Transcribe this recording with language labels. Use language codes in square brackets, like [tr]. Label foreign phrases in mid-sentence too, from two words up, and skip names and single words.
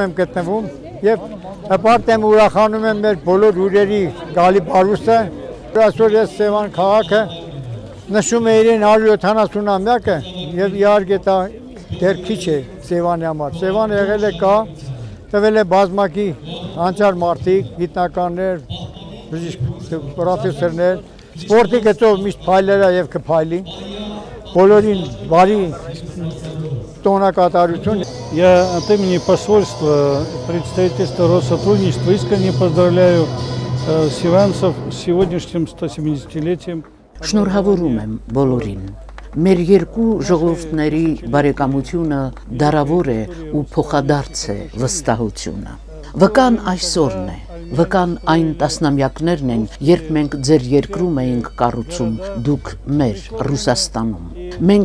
[hy] եմ գտնվում եւ հպարտ եմ ուրախանում եմ մեր բոլոր հյուրերի գալի բարուստը։ Այսօր ես Սևան քաղաքը նշում է իրեն 170-ամյակը եւ իհարկե դա դեռ քիչ է Սևանի համար։ Սևանը եղել է կա, տվել է բազմակի անճար մարդիկ, գիտնականներ, պրոֆեսորներ, սպորտի գծով միշտ փայլերա եւ կփայլի։ Բոլորին բարի տոնակատարություն։ [ru] Я от имени посольства представительства Россотрудничества искренне поздравляю севанцев с сегодняшним 170-летием. [hy] Շնորհավորում եմ բոլորին։ Մեր երկու ժողովուրդների բարեկամությունը դարավոր է ու փոխադարձ է վստահությունը։ Վկան այսօրն է, վկան այն տասնամյակներն են, երբ մենք ձեր երկրում էինք կառուցում, դուք մեր Ռուսաստանում։ Մենք